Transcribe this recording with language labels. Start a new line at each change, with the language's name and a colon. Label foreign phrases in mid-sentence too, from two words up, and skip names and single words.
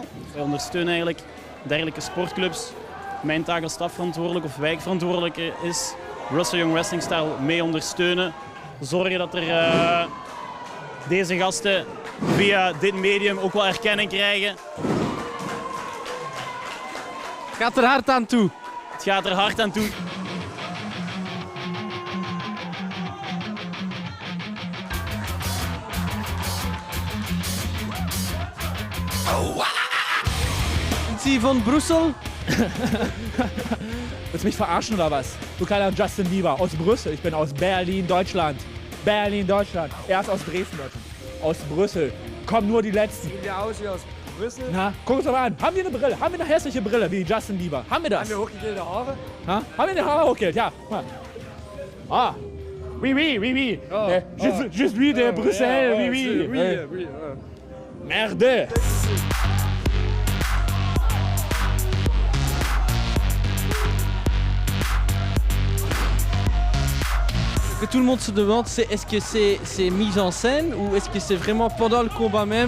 Dutch: Wij ondersteunen eigenlijk dergelijke sportclubs. Mijn taak als stafverantwoordelijk of wijkverantwoordelijke is Brussel Young Wrestling Style mee ondersteunen. Zorgen dat er deze gasten via dit medium ook wel erkenning krijgen. Het gaat er hard aan toe. Het gaat er hard aan toe.
German: Sind Sie von Brüssel? Willst du mich verarschen oder was? Du kleiner Justin Bieber aus Brüssel. Ich bin aus Berlin, Deutschland. Berlin, Deutschland. Er ist aus Dresden, Deutschland. Aus Brüssel. Kommen nur die Letzten. Sieht ja aus wie aus Brüssel. Na, guck uns doch mal an. Haben wir eine Brille? Haben wir eine hässliche Brille wie Justin Bieber? Haben wir das? Haben wir hochgegelte Haare? Ha? Haben wir die Haare hochgekillt? Ja. Mal.
French: Ah. Oui, oui, oui, oui. Je suis de Bruxelles, oui, oui. Oui. Merde. Ce que tout le monde se demande, c'est est-ce que c'est mis en scène ou est-ce que c'est vraiment pendant le combat même?